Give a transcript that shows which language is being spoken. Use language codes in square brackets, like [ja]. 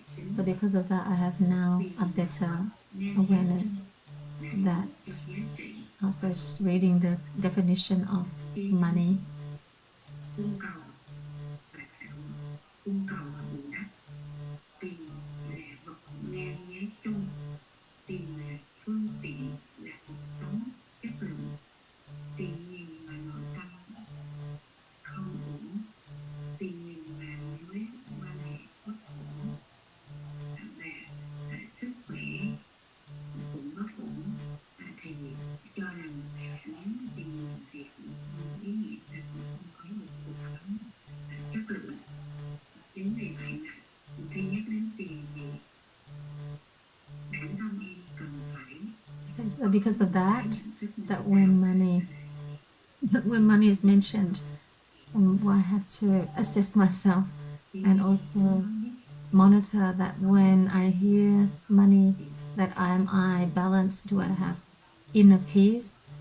[en] So because of that, I have now a better awareness that also reading the definition of money. [vi] Cung cầu và cung cầu và bù đắp. Tiền là vật ngang giá chung. Tiền là phương tiện là cuộc sống chất lượng. Tiền nhiều mà nội tâm không ổn. Tiền nhiều mà mối quan hệ bất ổn. Và sức khỏe cũng bất ổn. Thì cho rằng nếu tiền nhiều thì cũng không ý nghĩa là cũng không có một cuộc sống chất lượng. Chính vì vậy mà khi nhắc đến tiền thì bản thân em cần phải. [en] So because of that when money is mentioned, I have to assess myself and also monitor that when I hear money, that am I balanced? Do I have inner peace?